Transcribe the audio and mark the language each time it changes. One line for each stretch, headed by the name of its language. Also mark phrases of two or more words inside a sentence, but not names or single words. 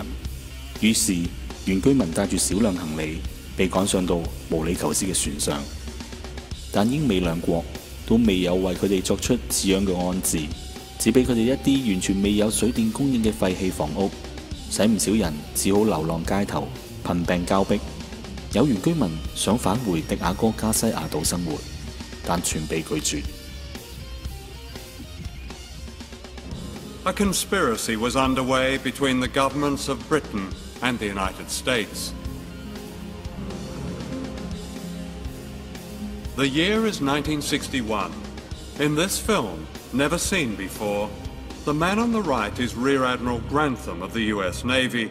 Cantonese: 於是，原居民帶住少量行李被趕上到毛里求斯嘅船上，但英美兩國都未有為佢哋作出似樣嘅安置，只俾佢哋一啲完全未有水電供應嘅廢棄房屋，使唔少人只好流浪街頭，貧病交迫。有原居民想返回迪亞哥加西亞島生活，但全被拒絕。
English: A conspiracy was underway between the governments of Britain and the United States. The year is 1961. In this film, never seen before, the man on the right is Rear Admiral Grantham of the US Navy.